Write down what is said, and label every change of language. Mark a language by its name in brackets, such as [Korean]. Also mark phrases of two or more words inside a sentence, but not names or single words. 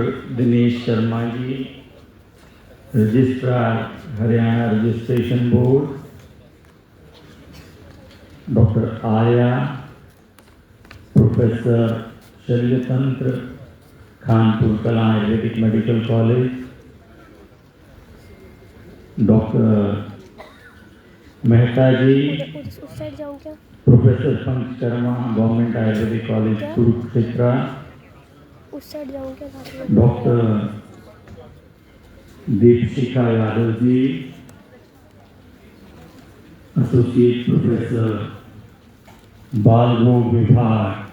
[English] Dinesh Sharma ji, Registrar Haryana Registration Board, Dr. Aya, Professor Sharyatantra, Kanpur Kala Ayurvedic Medical College, Dr. Mehta ji, Professor Pankaj Sharma, Government Ayurvedic College Kurukshetra, Doctor Deepshikha Yadav ji, Associate Professor, [Hindi] बाल रोग विभाग,